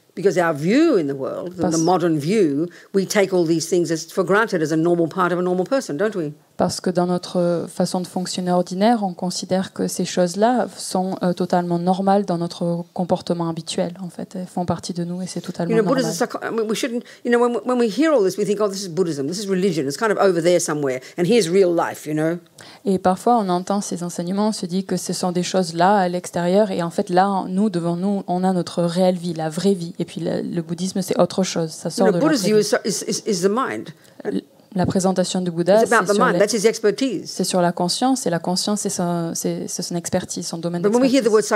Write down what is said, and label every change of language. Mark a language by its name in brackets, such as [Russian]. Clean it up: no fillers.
[English] Because our view in the world, the modern view, we take all these things for granted as a normal part of a normal person, don't we? [French] Parce que dans notre façon de fonctionner ordinaire, on considère que ces choses-là sont totalement normales dans notre comportement habituel. En fait, elles font partie de nous et c'est totalement normal. [English] We shouldn't. When we hear all this, we think, oh, this is Buddhism, this is religion. It's kind of over there somewhere, and here's real life, [French] Et parfois, on entend ces enseignements, on se dit que ce sont des choses là à l'extérieur, et en fait, là, nous, devant nous, on a notre réelle vie, la vraie vie. Et puis, le bouddhisme, c'est autre chose. Ça sort de notre [English] Buddha's view [French] vie. [English] is the mind. [French] La présentation du Bouddha, c'est sur la conscience, et la conscience, c'est son expertise, son domaine d'expertise.